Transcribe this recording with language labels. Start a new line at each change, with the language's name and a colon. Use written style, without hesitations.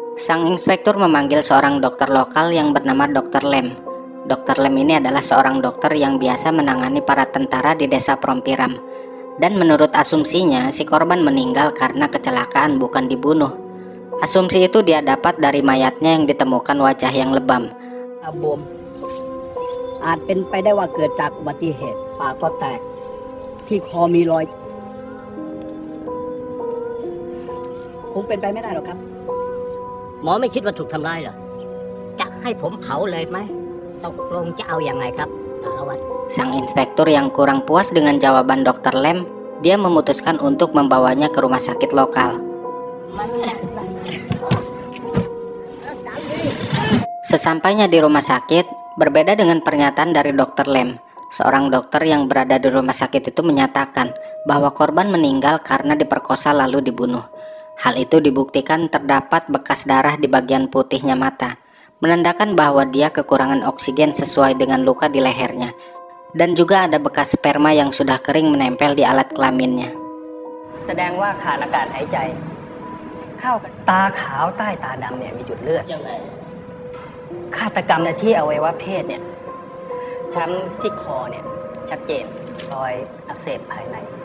Indonesian: Sang inspektur memanggil seorang dokter lokal yang bernama Dr. Lem. Dr. Lem ini adalah seorang dokter yang biasa menangani para tentara di desa Prompiram. Dan menurut asumsinya, si korban meninggal karena kecelakaan, bukan dibunuh. Asumsi itu dia dapat dari mayatnya yang ditemukan wajah yang lebam.
Thai: บวมอาจเป็นไปได้ว่าเกิดจากอุบัติเหตุปากก็แตกที่คอมีรอยคงเป็นไปไม่ได้หรอกครับหมอไม่คิดว่าถูกทำร้ายเหรอจะให้ผมเผาเลยไหมตกลงจะเอาอย่างไรครับสารวัตร
Indonesian: Sang inspektur yang kurang puas dengan jawaban Dr. Lem, dia memutuskan untuk membawanya ke rumah sakit lokal. Sesampainya di rumah sakit, berbeda dengan pernyataan dari Dr. Lem. Seorang dokter yang berada di rumah sakit itu menyatakan bahwa korban meninggal karena diperkosa lalu dibunuh. Hal itu dibuktikan terdapat bekas darah di bagian putihnya mata, menandakan bahwa dia kekurangan oksigen sesuai dengan luka di lehernya. Dan juga ada bekas sperma yang sudah kering menempel di alat kelaminnya.
Thai: แสดงว่าขาดอากาศหายใจเข้ากับตาขาวใต้ตาดำเนี่ยมีจุดเลือดฆาตกรรมที่อวัยวะเพศเนี่ยช้ำที่คอเนี่ยชัดเจนรอยอักเสบภายใน